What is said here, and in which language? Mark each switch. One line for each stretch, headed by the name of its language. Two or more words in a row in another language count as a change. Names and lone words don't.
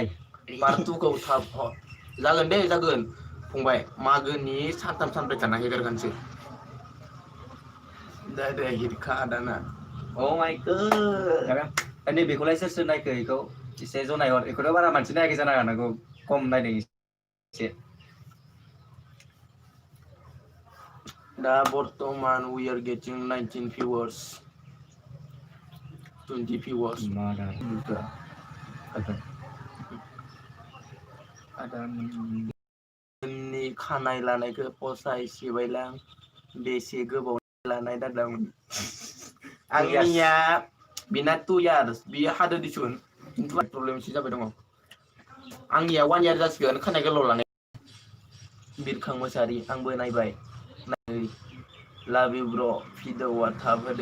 Bodo: पार्ट 2खौ थाब जागोन दे जागोन फंबाय मागोनि सानथाम सानब्रै थाना हेगारखानोसै दा हिरखा दाना
English: oh my god
Bodo: नै बेखौलाय सोर नायखो बेखौ एसे जनायहर बेखौथ' बारा मानसि नायाखै जानो हागौ खम नायदों एसे दा बर्तमान
English: we are getting 19 viewers 20 viewers
Bodo: नि खानाय लानायखौ फसाय सिबायलां बेसे गोबाव लानाय दादामोन आंनिया बिना 2 years बियो हादो दिसुन खिन्थु प्रब्लेम एसे जाबाय दङ आंनिया 1 year जासिगोन खानाय गोलाव लानाय बिरखां मोसाहारि आंबो नायबाय
English: love you
Bodo: ब्र भिडिअआ थाब होदो